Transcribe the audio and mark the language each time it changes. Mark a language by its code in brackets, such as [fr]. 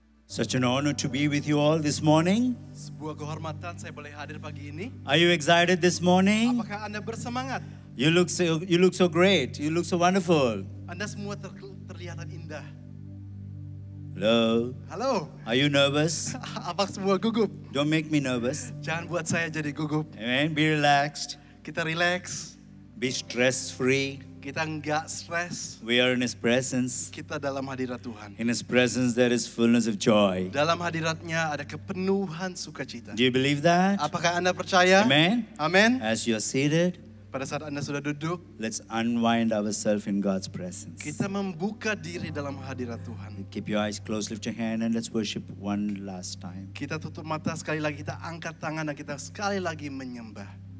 [en] Such an honor to be with you all this morning. [id] Sebuah kehormatan saya boleh hadir pagi ini. [en] Are you excited this morning? [id] Apakah Anda bersemangat? [en] You look so great. You look so wonderful. [id] Anda semua terlihat indah. [en] Hello. [id] Halo. [en] Are you nervous? [id] Apa semua gugup? [en] Don't make me nervous. [id] Jangan buat saya jadi gugup. [en] Amen. Be relaxed. [id] Kita relax. [en] Be stress-free. [id] Kita enggak stres. [en] We are in His presence. [id] Kita dalam hadirat Tuhan. [en] In His presence there is fullness of joy. [id] Dalam hadiratnya ada kepenuhan sukacita. [en] Do you believe that? [id] Apakah Anda percaya? [en] Amen. [id] Amen. [en] As you are seated, [id] Pada saat Anda sudah duduk, [en] let's unwind ourselves in God's presence. [id] kita membuka diri dalam hadirat Tuhan. [en] Keep your eyes closed, lift your hand, and let's worship one last time. [id] Kita tutup mata sekali lagi, kita angkat tangan dan kita sekali lagi menyembah.